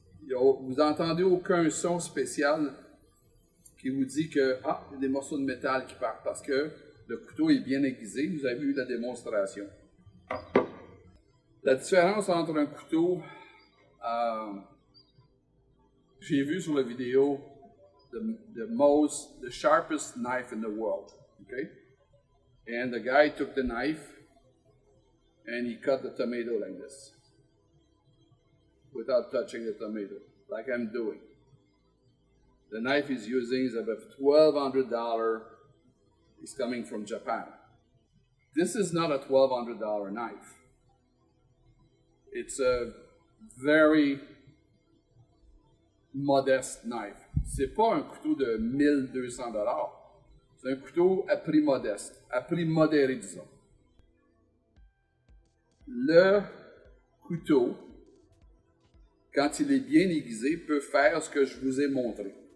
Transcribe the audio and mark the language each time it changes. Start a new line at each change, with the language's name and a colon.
French: Vous n'entendez aucun son spécial qui vous dit que, il y a des morceaux de métal qui partent, parce que le couteau est bien aiguisé, vous avez vu la démonstration. La différence entre un couteau, j'ai vu sur la vidéo
English: the sharpest knife in the world,
French: okay?
English: And the guy took the knife and he cut the tomato like this without touching the tomato, like I'm doing. The knife he's using is about $1,200. It's coming from Japan. This is not a $1,200 knife. It's a very modeste knife.
French: C'est pas un couteau de $1,200. C'est un couteau à prix modeste, à prix modéré, disons. Le couteau, quand il est bien aiguisé, peut faire ce que je vous ai montré.